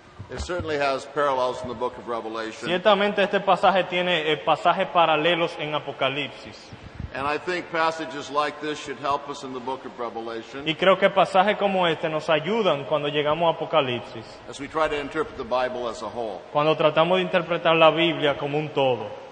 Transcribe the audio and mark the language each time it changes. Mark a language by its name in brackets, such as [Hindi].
[English] It certainly has parallels in the book of Revelation. [Spanish] Ciertamente este pasaje tiene pasajes paralelos en Apocalipsis. [English] And I think passages like this should help us in the book of Revelation [Spanish] Y creo que pasajes como este nos ayudan cuando llegamos a Apocalipsis, [English] as we try to interpret the Bible as a whole. [Spanish] cuando tratamos de interpretar la Biblia como un todo.